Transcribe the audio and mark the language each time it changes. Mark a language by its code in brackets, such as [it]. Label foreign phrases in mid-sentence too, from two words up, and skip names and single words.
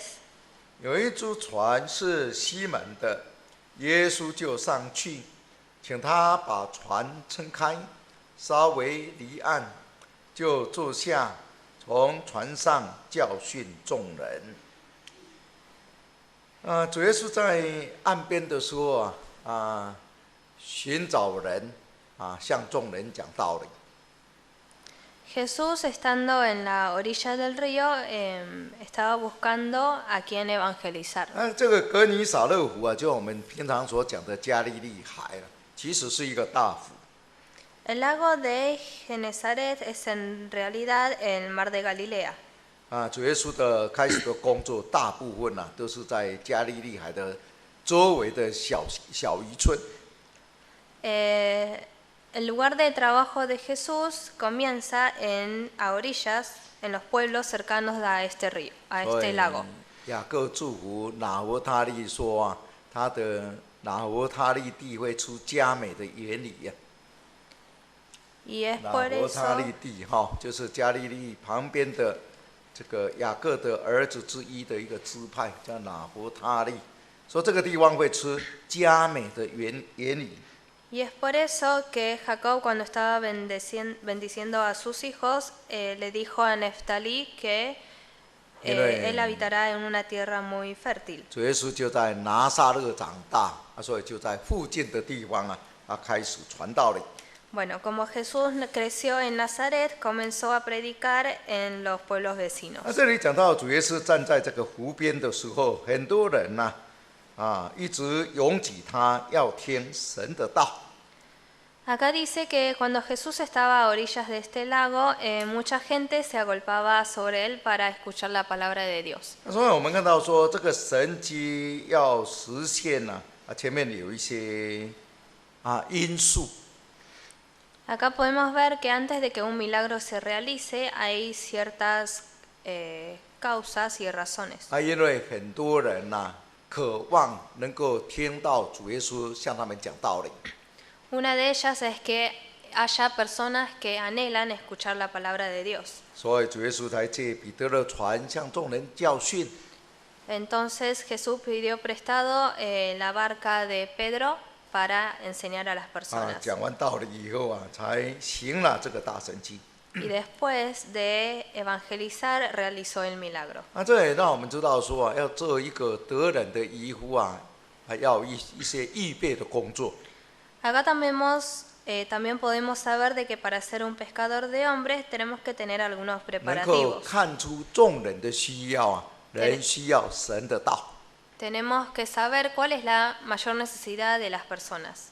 [zh] 有一只船是西门的，耶稣就上去，请他把船撑开，稍微离岸，就坐下，从船上教训众人。主耶稣在岸边的时候寻找人向众人讲道理。 [es] Jesús, estando en la orilla del río, estaba buscando a quien evangelizar. [zh] 这个革尼撒勒湖就我们平常所讲的加利利海其实是一个大湖。 [es] El lago de Genezaret es en realidad el mar de Galilea. [zh] 主耶稣的开始的工作，大部分都是在加利利海的周围的小渔村。 [es] El lugar de trabajo de Jesús comienza a orillas, en los pueblos cercanos a este río, a este lago. [zh] 雅各祝福拿弗他利说他的拿弗他利地会出佳美的园里 [es] Y es [zh] 拿 [es] por [zh] 弗他 [es] eso [zh] 利地就是加利利旁边的这个雅各的儿子之一的一个支派，叫拿弗他利，说这个地方会出佳美的园里。 [es] Y es por eso que Jacob, cuando estaba bendiciendo a sus hijos, le dijo a Neftalí que él habitará en una tierra muy fértil. [zh] 主耶稣就在拿撒勒长大，所以就在附近的地方开始传道理。 [es] Bueno, como Jesús creció en Nazaret, comenzó a predicar en los pueblos vecinos. [zh] 这里讲到主耶稣站在这个湖边的时候，很多人一直拥挤他，要听神的道。 [es] Acá dice que cuando Jesús estaba a orillas de este lago, mucha gente se agolpaba sobre él para escuchar la palabra de Dios. [zh] 所以我们看到说，这个神迹要实现呢，前面有一些因素。 [es] Acá podemos ver que antes de que un milagro se realice hay ciertas causas y razones. [zh] 因为很多人渴望能够听到主耶稣向他们讲道理。 [es] Una de ellas es que haya personas que anhelan escuchar la palabra de Dios. [zh] 所以主耶稣才借彼得的船向众人教训。 [es] Entonces Jesús pidió prestado la barca de Pedro para enseñar a las personas. [zh] 讲完道理以后才行了这个大神迹。 [es] Y después de evangelizar realizó el milagro. [zh] 这也让我们知道说要做一个得人的渔夫要一些预备的工作。 [es] Acá también podemos saber de que para ser un pescador de hombres tenemos que tener algunos [zh] 能够 [es] preparativos. [zh] 看出众人的需要人需要神的道。 [es] Tenemos que saber cuál es la mayor necesidad de las personas.